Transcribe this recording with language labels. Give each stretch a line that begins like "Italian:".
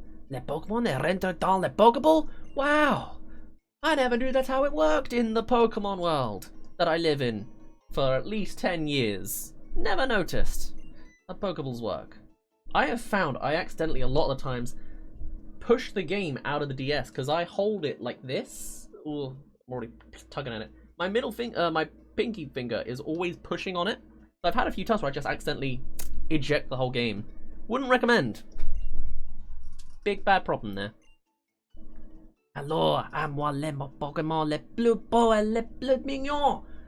French: Les Pokemon rentrent dans le Pokéball?
English: Wow! I never knew that's how it worked in the Pokemon world that I live in for at least 10 years. Never noticed how Pokeballs work. I have found I accidentally a lot of the times push the game out of the DS because I hold it like this. Ooh, I'm already tugging at it. My middle finger, my pinky finger is always pushing on it. So I've had a few times where I just accidentally eject the whole game. Wouldn't recommend. Big bad problem there.
French: Alors, à moi les Pokémon les plus beaux et les plus mignons.